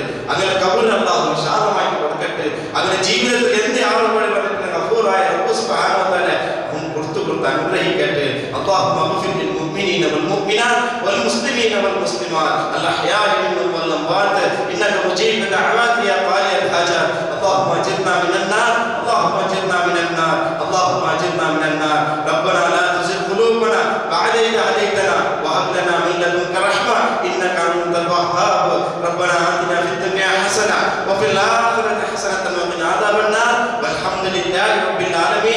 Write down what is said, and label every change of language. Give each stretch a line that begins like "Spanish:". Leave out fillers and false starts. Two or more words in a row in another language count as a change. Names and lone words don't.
Malayalam: അങ്ങനെ കബറിൽ അള്ളാഹു വിശാലമാക്കി കൊടുക്കട്ടെ. അങ്ങനെ ജീവിതത്തിൽ എന്ത് ആവശ്യപ്പെടി പറഞ്ഞിട്ട് ഗഫൂറായ റബ്ബ്
Arabic: سبحانه وتعالى
Malayalam: കൊടുത്തു അനുഗ്രഹിക്കട്ടെ.
Arabic: اللهم اغفر للمؤمنين والمؤمنات والمسلمين والمسلمات الأحياء منهم والأموات إنك مجيب الدعوات يا قاضي الحاجات. اللهم اجرنا من النار اللهم اجرنا من النار اللهم اجرنا من النار. ربنا لا تزغ قلوبنا بعد إذ هديتنا وهب لنا من لدنك رحمة إنك أنت الوهاب. ربنا آتنا في الدنيا حسنة وفي الآخرة حسنة وقنا عذاب النار والحمد لله رب العالمين.